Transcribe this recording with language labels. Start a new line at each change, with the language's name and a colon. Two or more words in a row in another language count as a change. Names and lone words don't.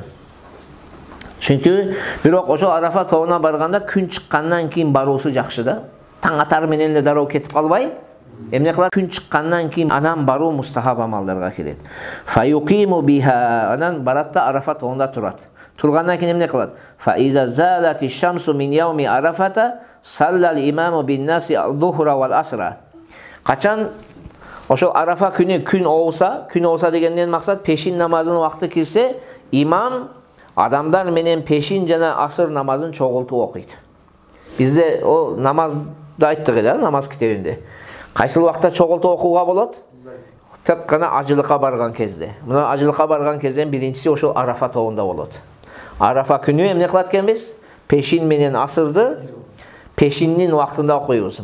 Kyrgyz: Чүнкү бирок ошол Арафа тоогуна барганда күн чыккандан кийин баруусу жакшы да. Таң атар менен эле дароо кетип калбай, эмне кылат? Күн чыккандан кийин анан баруу мустахаб амалдарга кирет.
Arabic: فيقيم بها.
Kyrgyz: Анан барат да Арафа тоогунда турат. Тургандан кийин эмне кылат?
Arabic: ف إذا زالت الشمس من يوم عرفة صلى الإمام بالناس الظهر والعصر.
Kyrgyz: Качан ошол Арафа күнү күн оуса дегенден максат пешин намазынын убакыты кирсе, имам адамдар менен пешин жана асыр намазын чогултуп окуйт. Bizde o namazda ayттык эле, намаз китебинде. Кайсыл убакта чогултуп окууга болот? Тек гана ажылыкка барган кезде. Мына ажылыкка барган кезден биринчиси ошол Арафа тобунда болот. Арафа күнү эмне кылат экенбиз? Пешин менен асырды пешиннин убактында окуйбуз.